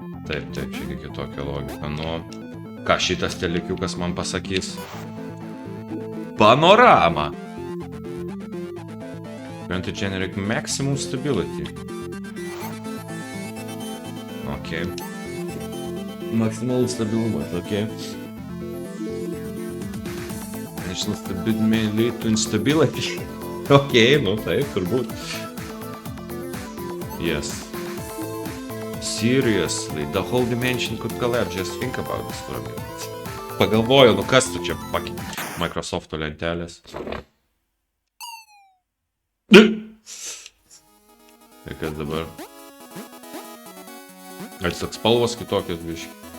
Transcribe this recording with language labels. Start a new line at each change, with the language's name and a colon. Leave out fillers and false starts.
Lithuanian: Taip, čia kitokia logika. Nu, ką šitas telikiukas man pasakys? Panorama!
English: Going to generate maximum stability.
Lithuanian: Ok. Maximalus stabilumas, ok.
English: Initial stability may lead to instability. Ok,
Lithuanian: nu taip, turbūt.
English: Yes. Seriously, the whole dimension could collapse. Just think about this for a minute.
Lithuanian: Pagalvoju, nu kas tu čia Microsoft'o lentelės. Ir kas dabar? Ar toks spalvos kitokios biški?